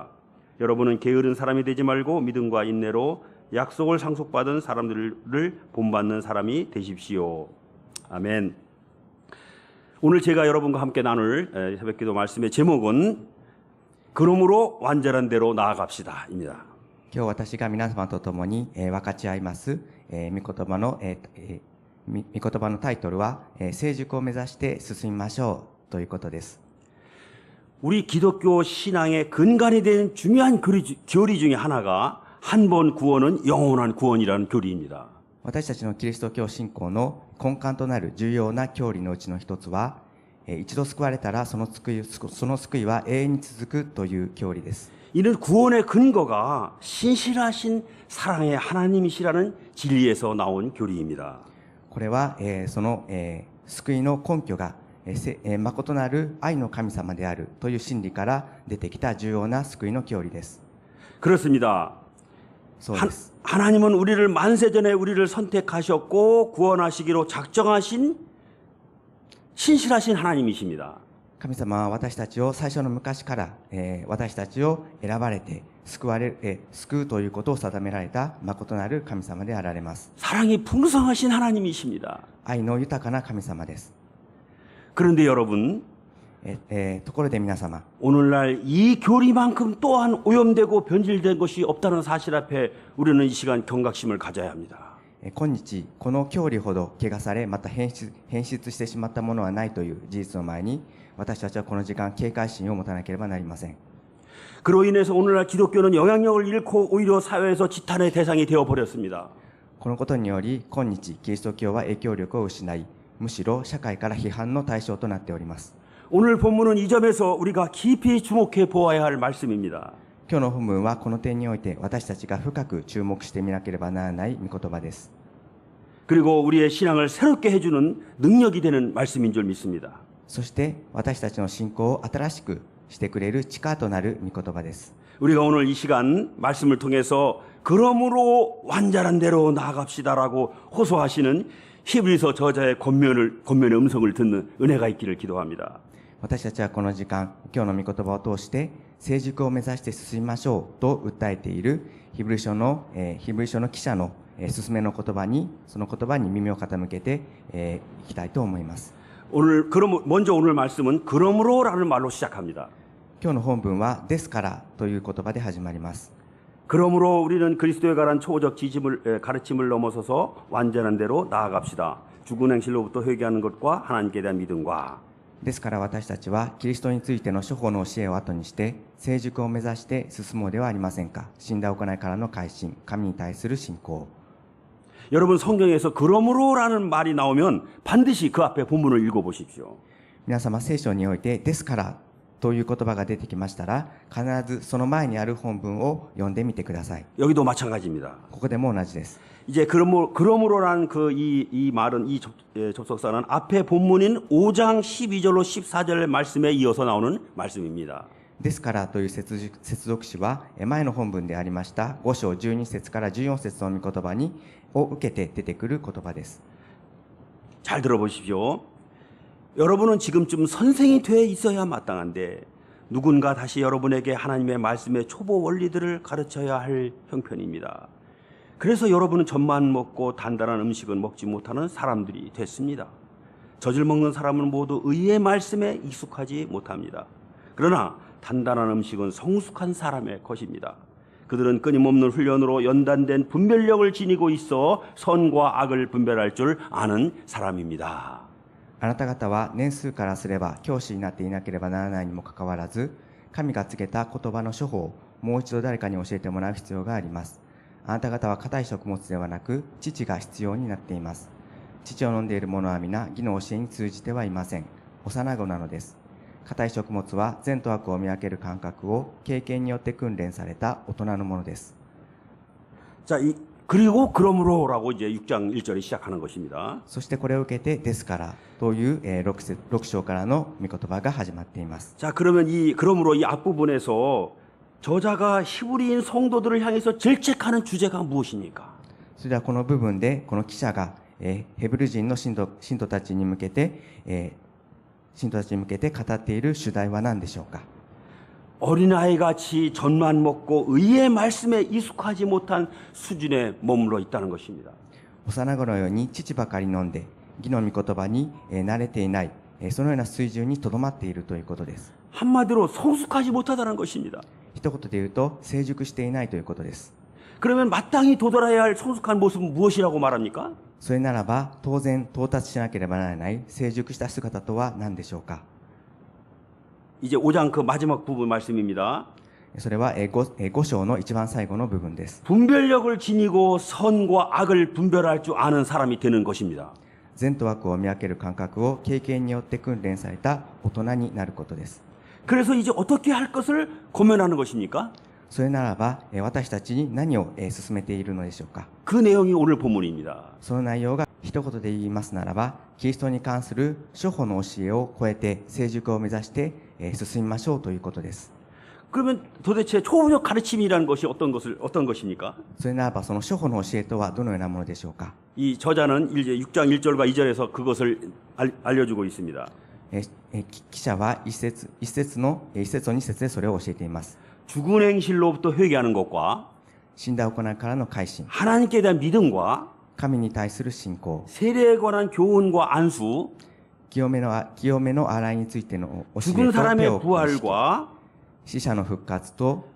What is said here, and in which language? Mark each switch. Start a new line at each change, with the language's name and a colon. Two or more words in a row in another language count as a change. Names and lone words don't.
Korean: 여러분은 게으른 사람이 되지 말고 믿음과 인내로 약속을 상속받은 사람들을 본받는 사람이 되십시오. 아멘. 오늘 제가 여러분과 함께 나눌 새벽기도 말씀의 제목은 그러므로 완전한 대로 나아갑시다입니다.
Japanese: 今日私が皆様と共に分かち合います御言葉のタイトルは成熟を目指して進みましょうということです。
Korean: 우리 기독교 신앙의 근간이 되는 중요한 교리 중에 하나가 한 번 구원은 영원한 구원이라는 교리입니다.
Japanese: 私たちのキリスト教信仰の根幹となる重要な教理のうちの一つは、一度救われたらその救いは永遠に続くという教理です。
Korean: 이는 구원의 근거가 신실하신 사랑의 하나님이시라는 진리에서 나온 교리입니다.
Japanese: これは、その、救いの根拠が、誠なる愛の神様であるという真理から出てきた重要な救いの教理です。
Korean: 그렇습니다.
Japanese: そうです。
Korean: 하나님은 우리를 만세전에 우리를 선택하셨고 구원하시기로 작정하신 신실하신 하나님이십니다.
Japanese: 神様は私たちを最初の昔から、私たちを選ばれて救うということを定められた誠なる神様であられます。
Korean: 사랑이 풍성하신 하나님이십니다.
Japanese: 愛の豊かな神様です。
Korean: 그런데 여러분,
Japanese: ところで皆様、
Korean: 오늘날 이 교리만큼 또한 오염되고 변질된 것이 없다는 사실 앞에 우리는 이 시간 경각심을 가져야 합니다.
Japanese: 今日この教理ほど汚されまた変質してしまったものはないという事実の前に、私たちはこの時間警戒心を持たなければなりません。
Korean: 그로 인해서 오늘날 기독교는 영향력을 잃고 오히려 사회에서 지탄의 대상이 되어버렸습니다.
Japanese: このことにより今日キリスト教は影響力を失い、むしろ社会から批判の対象となっております。
Korean: 오늘 본문은 이 점에서 우리가 깊이 주목해 보아야 할 말씀입니다.
Japanese: 今日の本文はこの点において私たちが深く注目してみなければならない御言葉です。
Korean: 그리고 우리의 신앙을 새롭게 해주는 능력이 되는 말씀인 줄 믿습니다.
Japanese: そして私たちの信仰を新しくしてくれる力となる御言葉です。
Korean: 우리가 오늘 이 시간 말씀을 통해서 그러므로 완전한 대로 나아갑시다라고 호소하시는 히브리서 저자의 권면의 음성을 듣는 은혜가 있기를 기도합니다.
Japanese: 私たちはこの時間、今日の御言葉を通して成熟を目指して進みましょうと訴えているヒブリ書の記者の勧めの言葉に、その言葉に耳を傾けていきたいと思います。
Korean: 먼저 오늘 말씀은 그러므로라는 말로 시작합니다.
Japanese: 今日の本文はですからという言葉で始まります。
Korean: 그러므로 우리는 그리스도에 관한 초보적 가르침을 넘어서서 완전한 대로 나아갑시다. 죽은 행실로부터 회개하는 것과 하나님께 대한 믿음과
Japanese: ですから私たちはキリストについての諸法の教えを後にして成熟を目指して進もうではありませんか。死んだ行いからの改心、神に対する信仰。
Korean: 여러분 성경에서 그러므로라는 말이 나오면 반드시 그 앞에 본문을 읽어보십시오.
Japanese: 皆様聖書においてですからという言葉が出てきましたら、必ずその前にある本文を読んでみてください。
Korean: 여기도 마찬가지입니다.
Japanese: ここでも同じです。
Korean: 이제 그러므로라는 이 말은 이 접속사는 앞에 본문인 5장 12절로 14절 말씀에 이어서 나오는 말씀입니다.
Japanese: ですからという接続詞は前の本文でありました5章12節から14節の御言葉を受けて出てくる言葉です。
Korean: 잘 들어보십시오. 여러분은 지금쯤 선생이 돼 있어야 마땅한데 누군가 다시 여러분에게 하나님의 말씀의 초보 원리들을 가르쳐야 할 형편입니다. 그래서 여러분은 젖만 먹고 단단한 음식은 먹지 못하는 사람들이 됐습니다. 젖을 먹는 사람은 모두 의의 말씀에 익숙하지 못합니다. 그러나 단단한 음식은 성숙한 사람의 것입니다. 그들은 끊임없는 훈련으로 연단된 분별력을 지니고 있어 선과 악을 분별할 줄 아는 사람입니다.
Japanese: あなた方は年数からすれば教師になっていなければならないにもかかわらず、神が告げた言葉の処方をもう一度誰かに教えてもらう必要があります。あなた方は硬い食物ではなく乳が必要になっています。乳を飲んでいる者は皆義の教えに通じてはいません。幼子なのです。硬い食物は善と悪を見分ける感覚を経験によって訓練された大人のものです。
Korean: 자, 그리고 그러므로라고 이제 6장 1절이 시작하는 것입니다.
Japanese: そしてこれを受けてですからという6章からの御言葉が始まっています。
Korean: 자, 그러면 그러므로 이 앞부분에서 저자가 히브리인 성도들을 향해서 질책하는 주제가 무엇입니까?
Japanese: それではこの部分でこの記者がヘブル人の信徒たちに向けて語っている主題は何でしょうか。
Korean: 어린아이같이 젖만 먹고 의의 말씀에 익숙하지 못한 수준에 머물러 있다는 것입니다.
Japanese: 幼子のように乳ばかり飲んで義の御言葉に慣れていない、そのような水準にとどまっているということです。
Korean: 한마디로 성숙하지 못하다는 것입니다.
Japanese: 一言で言うと成熟していないということです。
Korean: 그러면 마땅히 도달해야 할 성숙한 모습은 무엇이라고 말합니까?
Japanese: それならば当然到達しなければならない成熟した姿とは何でしょうか。
Korean: 이제 5장 그 마지막 부분 말씀입니다.
Japanese: それは5章の一番最後の部分です。
Korean: 분별력을 지니고 선과 악을 분별할 줄 아는 사람이 되는 것입니다.
Japanese: 善と悪を見分ける感覚を経験によって訓練された大人になることです。
Korean: 그래서 이제 어떻게 할 것을 고면하는 것입니까?
Japanese: それならば、私たちに何を進めているのでしょうか。
Korean: 그 내용이 오늘 본문입니다.
Japanese: その内容が一言で言いますならば、キリストに関する諸法の教えを超えて成熟を目指して進みましょうということです。
Korean: 그러면 도대체 초보적 가르침이라는 것이 어떤 것입니까?
Japanese: それならば、その諸法の教えとはどのようなものでしょうか。
Korean: 이 저자는 이제 6장 1절과 2절에서 그것을 알려주고 있습니다.
Japanese: 記者は一節と二節でそれを教えています。
Korean: 죽은 행실로부터 회개하는 것과
Japanese: 死んだ行いからの改心、
Korean: 하나님께 대한 믿음과
Japanese: 神に対する信仰、
Korean: 세례에 관한 교훈과 안수,
Japanese: 清めの洗いについての教え
Korean: 죽은
Japanese: と
Korean: 사람의
Japanese: 手を下し
Korean: 부활과
Japanese: 死者の復活と